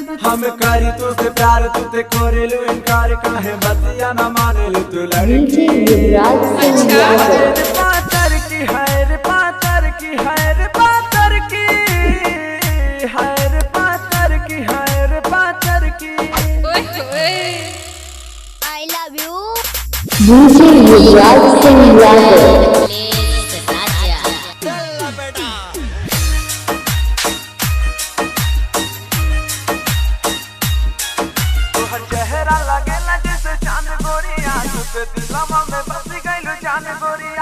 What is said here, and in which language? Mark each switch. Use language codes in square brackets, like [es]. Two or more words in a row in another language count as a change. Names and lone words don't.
[bho] हम करी तू से प्यार तू ते कोरेलू इनकार, काहे बतिया न मानेलू तू लड़की। पातर की है रे पातर की है रे पातर की है रे पातर की है रे पातर की। [en] I love you। [bho] डीजे युवराज सिंह यादव। चेहरा लगेला जैसे चांद गोरिया, तुझे दिलवा में बस गइलू जान गोरिया।